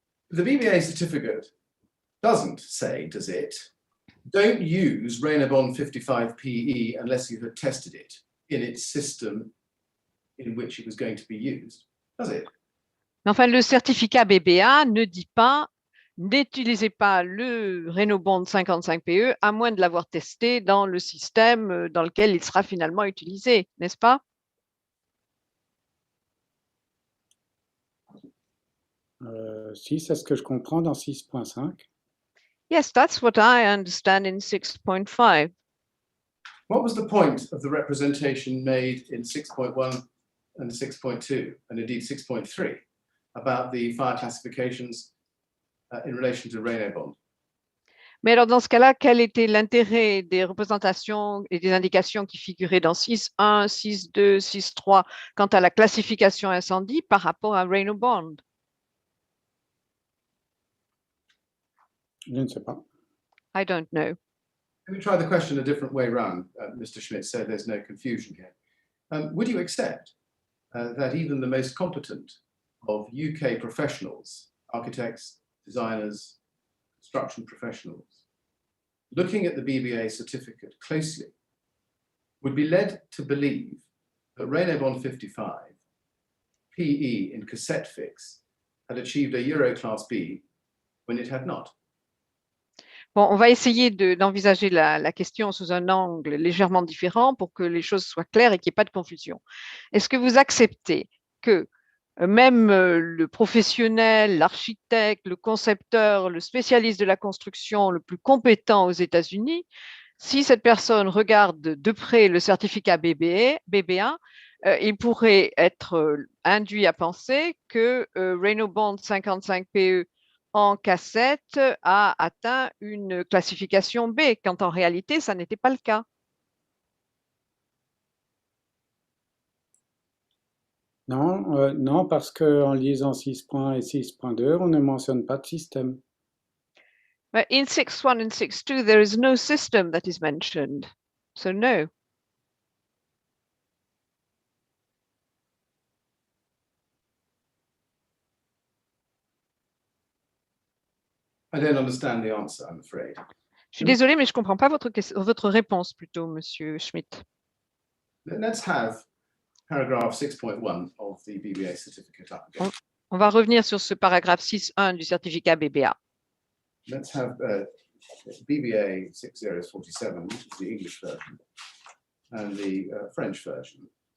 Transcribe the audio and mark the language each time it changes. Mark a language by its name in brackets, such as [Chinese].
[English] The BBA certificate doesn't say, does it, don't use Rainabond 55 PE unless you have tested it in its system in which it was going to be used, does it? [French] Enfin, le certificat BBA ne dit pas n'utilisez pas le Rainabond 55 PE à moins de l'avoir testé dans le système dans lequel il sera finalement utilisé, n'est-ce pas? Si, c'est ce que je comprends dans 6.5. [English] Yes, that's what I understand in 6.5. What was the point of the representation made in 6.1 and 6.2, and indeed 6.3, about the fire classifications in relation to Rainabond? [French] Mais alors, dans ce cas-là, quel était l'intérêt des représentations et des indications qui figuraient dans 6.1, 6.2, 6.3 quant à la classification incendie par rapport à Rainabond? Je ne sais pas. [English] I don't know. Let me try the question a different way round, Mr. Schmidt, so there's no confusion here. Would you accept that even the most competent of UK professionals, architects, designers, construction professionals, looking at the BBA certificate closely, would be led to believe that Renault Bond 55, PE in cassette fix, had achieved a Euro Class B when it had not? [French] Bon, on va essayer d'envisager la question sous un angle légèrement différent pour que les choses soient claires et qu'il n'y ait pas de confusion. Est-ce que vous acceptez que même le professionnel, l'architecte, le concepteur, le spécialiste de la construction le plus compétent aux États-Unis, si cette personne regarde de près le certificat BBA, il pourrait être induit à penser que Renault Bond 55 PE en cassette a atteint une classification B, quand en réalité, ça n'était pas le cas. Non, non, parce qu'en lisant 6.1 et 6.2, on ne mentionne pas de système. [English] But in 6.1 and 6.2, there is no system that is mentioned. So no. I don't understand the answer, I'm afraid. [French] Je suis désolée, mais je ne comprends pas votre réponse plutôt, Monsieur Schmidt. [English] Let's have paragraph 6.1 of the BBA certificate up again. [French] On va revenir sur ce paragraphe 6.1 du certificat BBA. [English] Let's have BBA 6047, which is the English version, and the French version.